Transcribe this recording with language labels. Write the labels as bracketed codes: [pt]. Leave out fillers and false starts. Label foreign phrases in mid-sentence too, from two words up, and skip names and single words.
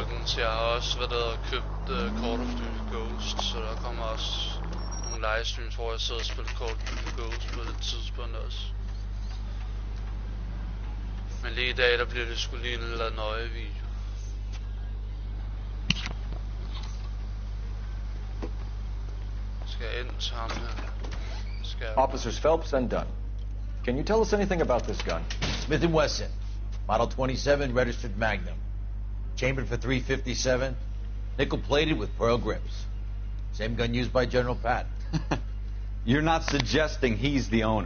[da] Jeg har også købt Call of Duty Ghost, så der kommer også nogle livestreams, hvor jeg sidder og spiller Call of Duty Ghost på det tidspunkt også. Men lige i dag, der bliver det sgu lige en eller Noire video. Skal jeg ind til ham her? [en] Officers Phelps and Dunn. Can you tell us anything about this gun? Smith & Wesson, Model 27, registered Magnum. Chambered for .357, nickel-plated with pearl grips. Same gun used by General Patton. You're not suggesting he's the owner?